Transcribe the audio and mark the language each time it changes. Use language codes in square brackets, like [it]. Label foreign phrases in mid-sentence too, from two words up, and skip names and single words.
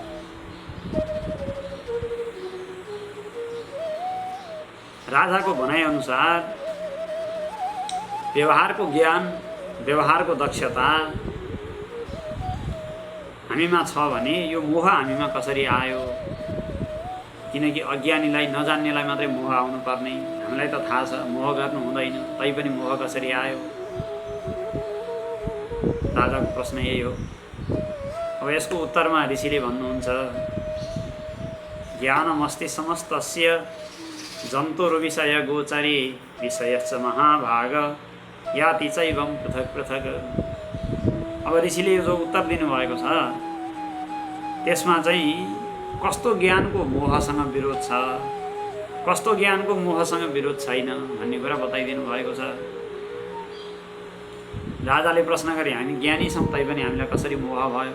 [ne] राजाको भनाइअनुसार व्यवहारको ज्ञान, व्यवहारको दक्षता हामीमा छ भने यो मोह हामीमा कसरी आयो? किनकि अज्ञानीलाई, नजान्नेलाई मात्रै मोह आउनुपर्ने, हामीलाई त थाहा छ मोह गर्नु हुँदैन, तैपनि मोह कसरी आयो? राजाको प्रश्न यही हो। अब यसको उत्तरमा ऋषिले भन्नुहुन्छ, [sa] ज्ञानमस्ति समस्तस्य जन्तुर्विषय गोचरे विषयश्च महाभाग याति चैवं पृथक पृथक। [ne] अब ऋषिले जो उत्तर दिनुभएको छ त्यसमा चाहिँ कस्तो ज्ञानको मोहसँग विरोध छ, कस्तो ज्ञानको मोहसँग विरोध छैन भन्ने कुरा बताइदिनु भएको छ। राजाले प्रश्न गरे, हामी ज्ञानी छौँ तैपनि हामीलाई कसरी मोह भयो?